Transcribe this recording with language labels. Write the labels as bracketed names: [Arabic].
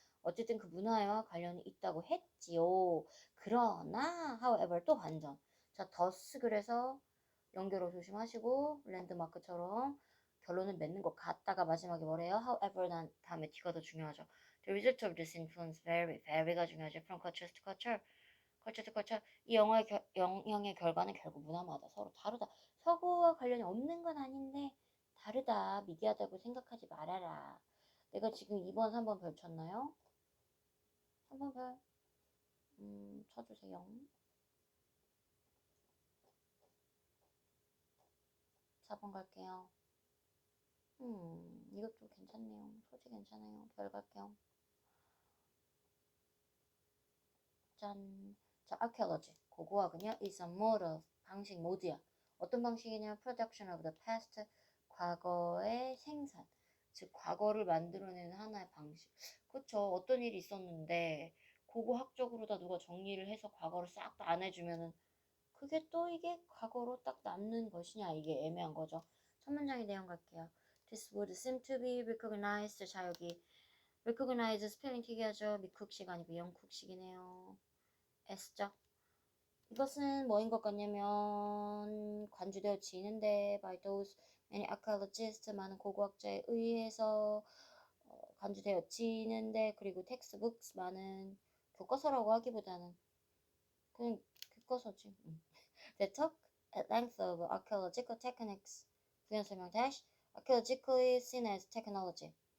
[Korean] 어쨌든 그 문화와 관련이 있다고 했지요. 그러나 however 또 반전. 자, thus 그래서 연결어 조심하시고 랜드마크처럼 결론을 맺는 것 같다가 마지막에 뭐래요? however 다음에 T가 더 중요하죠. [English] The result of this influence vary가 중요하죠. From culture to culture. [Korean] 이 영향의 결과는 결국 문화마다 서로 다르다. 서구와 관련이 없는 건 아닌데 다르다. 미개하다고 생각하지 말아라. 내가 지금 2번, 3번 별 쳤나요? 3번 별 쳐주세요. 4번 갈게요. 이것도 괜찮네요. 소지 괜찮아요. 별 갈게요. 짠. 자, archaeology. 고고학은요, [English] is a mode of [Korean] 방식 모드야. 어떤 방식이냐? [English] production of the past. [Korean] 과거의 생산. 즉, 과거를 만들어내는 하나의 방식. 그쵸. 어떤 일이 있었는데, 고고학적으로 다 누가 정리를 해서 과거를 싹 다 안 해주면은, 그게 또 이게 과거로 딱 남는 것이냐. 이게 애매한 거죠. 첫 문장의 내용 갈게요. [English] This would seem to be recognized. [Korean] 자, 여기 recognize 스펠링 튀기하죠. 미쿡식 아니고 영쿡식이네요. S죠. 이것은 뭐인 것 같냐면 관주되어지는데 [English] by those many archaeologists [Korean] 많은 고고학자에 의해서 관주되어지는데 그리고 textbooks 많은 교과서라고 하기보다는 그냥 교과서지. [English] They talk at length of archaeological techniques. [Korean] 부연 설명 [English] dash archaeologically seen as technology.